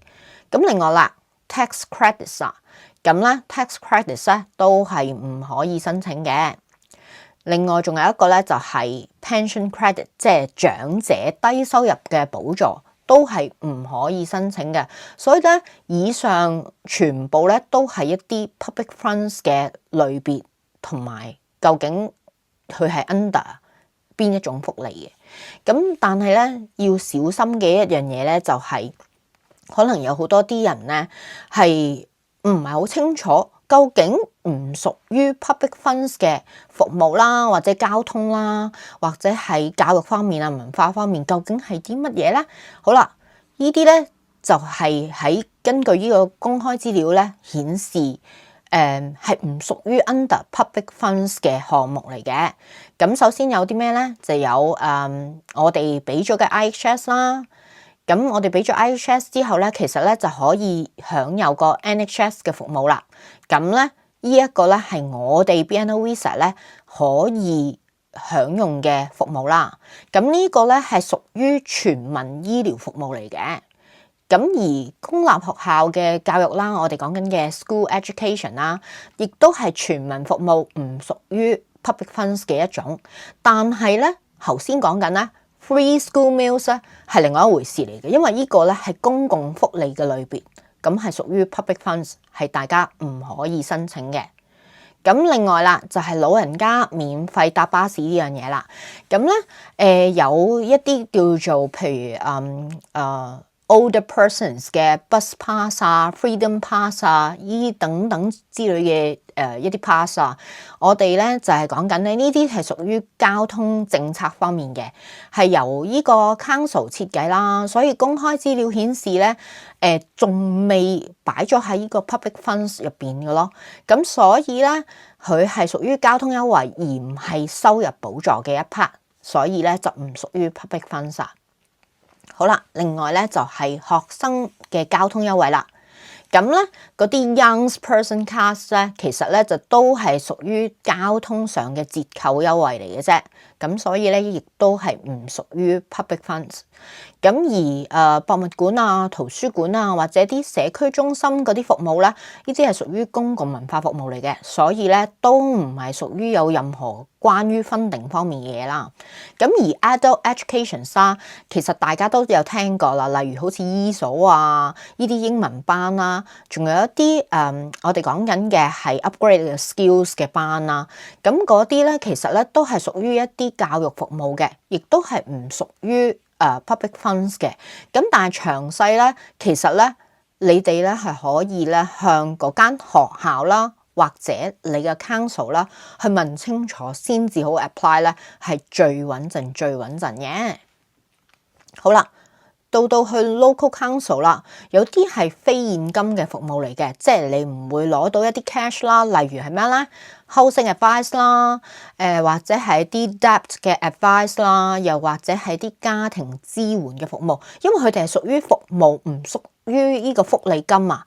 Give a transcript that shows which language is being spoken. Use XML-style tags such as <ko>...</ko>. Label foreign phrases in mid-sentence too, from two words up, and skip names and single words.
<yue>咁另外啦 ，</yue> <en>tax credits</en> <yue>啊，咁咧</yue> <en>tax credits</en> <yue>咧都係唔可以申請嘅。另外仲有一個咧就係</yue> <en>pension credit，</en> <yue>即係長者低收入嘅補助， 都係唔可以申請嘅。所以咧，以上全部咧都係一啲</yue> <en>public funds</en> <yue>嘅類別，同埋究竟佢係 under 邊一種福利嘅。咁但係咧要小心嘅一樣嘢咧，就係可能有好多啲人咧係唔係好清楚究竟唔屬於</yue> <en>public funds</en> <yue>嘅服務啦，或者交通啦，或者係教育方面啊、文化方面，究竟係啲乜嘢咧？好啦，呢啲咧就係喺根據呢個公開資料咧顯示，係唔屬於</yue> <en>under public funds</en> <yue>嘅項目嚟嘅。咁首先有啲咩咧？就有我哋俾咗嘅 IHS 啦。咁我哋俾咗 IHS 之後咧，其實咧就可以享有個 NHS 嘅服務啦。咁咧呢一個咧係我哋 BNO Visa 咧可以享用嘅服務啦。咁呢個咧係屬於全民醫療服務嚟嘅。咁而公立學校嘅教育啦，我哋講緊嘅</yue> <en>school education</en> <yue>啦，亦都係全民服務，唔屬於</yue> <en>public funds</en> <yue>嘅一種。但係咧頭先講緊咧。</yue> <en>Free school meals</en> <yue>咧係另外一回事嚟嘅，因為呢個咧係公共福利嘅類別，咁係屬於</yue> <en>public funds，</en> <yue>係大家唔可以申請嘅。咁另外啦，就係老人家免費搭巴士呢樣嘢啦。咁咧有一啲叫做譬如</yue> <en>older persons</en> <yue>嘅</yue> <en>bus pass</en> <yue>啊、</yue> <en>freedom pass</en> <yue>啊，呢等等之類嘅一啲 pass 啊，我哋咧就係講緊咧呢啲係屬於交通政策方面嘅，係由呢個 council 設計啦，所以公開資料顯示咧仲未擺咗喺呢個</yue> <en>public funds</en> <yue>入邊嘅咯，咁所以咧佢係屬於交通優惠而唔係收入補助嘅一 part，所以咧就唔屬於</yue> <en>public funds</en> <yue>啊。好啦，另外咧就係學生嘅交通優惠啦。咁咧嗰啲</yue> <en>young person cards</en> <yue>咧，其實咧就都係屬於交通上嘅折扣優惠嚟嘅啫。咁所以咧亦都係唔屬於</yue> <en>public funds。</en> <yue>咁而博物館啊、圖書館啊或者啲社區中心嗰啲服務咧，呢啲係屬於公共文化服務嚟嘅，所以咧都唔係屬於有任何關於 funding 方面嘅嘢啦。咁而</yue> <en>adult education</en> <yue>啦，其實大家都有聽過啦，例如好似伊索啊呢啲英文班啦，仲有一啲我哋講緊嘅係 upgrade 嘅 skills 嘅班啦。咁嗰啲咧其實咧都係屬於一啲教育服務嘅，亦都係唔屬於</yue> <en>public funds</en> <yue>嘅。咁但係詳細咧，其實咧你哋咧係可以咧向嗰間學校啦，或者你嘅 council 啦，去問清楚先至好 apply 咧，係最穩陣嘅。好啦，到去</yue> <en>local council</en> <yue>啦，有啲係非現金嘅服務嚟嘅，即係你唔會攞到一啲 cash 啦，例如係咩咧</yue> <en>housing advice</en> <yue>啦，或者係啲 debt 嘅 advice 啦，又或者係啲家庭支援嘅服務，因為佢哋係屬於服務，唔屬於呢個福利金啊。</yue>